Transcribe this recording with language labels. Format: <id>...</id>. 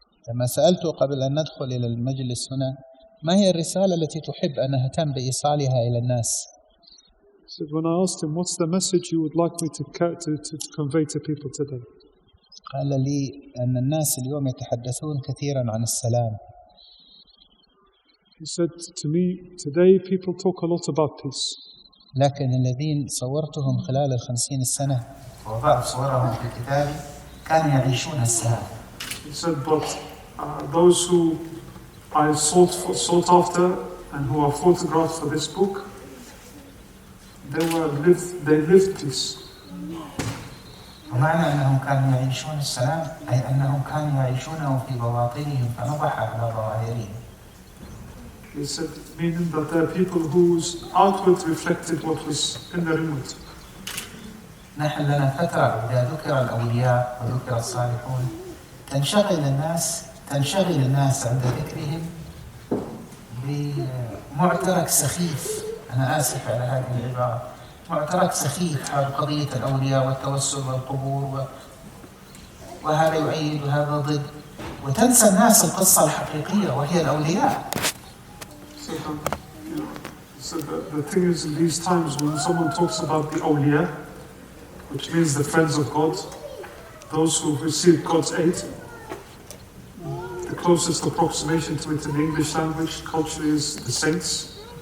<ar>لما سألته قبل أن ندخل إلى المجلس هنا ما هي الرسالة التي تحب أن أهتم بإيصالها إلى الناس؟</ar> <en>So when I asked him, what's the message you would like me to convey to people today?</en> <ar>قال لي أن الناس اليوم يتحدثون كثيرا عن السلام.</ar> <en>He said to me, today people talk a lot about peace.</en> <ar>لكن الذين صورتهم خلال 50 سنة ووضعت صورهم في كتابي كانوا يعيشون السلام.</ar> <en>He said, but those who I sought after and who are photographed for this book, they lived peace.</en> <ar>ومعنى أنهم كانوا يعيشون السلام أي أنهم كانوا يعيشونه في بواطنهم فنضح على ظواهرهم.</ar> <en>He said, meaning that there are people whose outward reflected what was in their inward.</en> <ar>نحن لنا فترة إذا ذكر الأولياء وذكر الصالحون تنشغل الناس عند ذكرهم بمعترك سخيف. أنا آسف على هذه العبارة، معترك سخيف حول قضية الأولياء والتوسل والقبور وهذا يؤيد وهذا ضد، وتنسى الناس القصة الحقيقية وهي الأولياء.</ar> <en>you know, so the thing is, in these times when someone talks about the awliya, which means the friends of God, those who receive God's aid, the closest approximation to it in the English language culture is the saints.</en>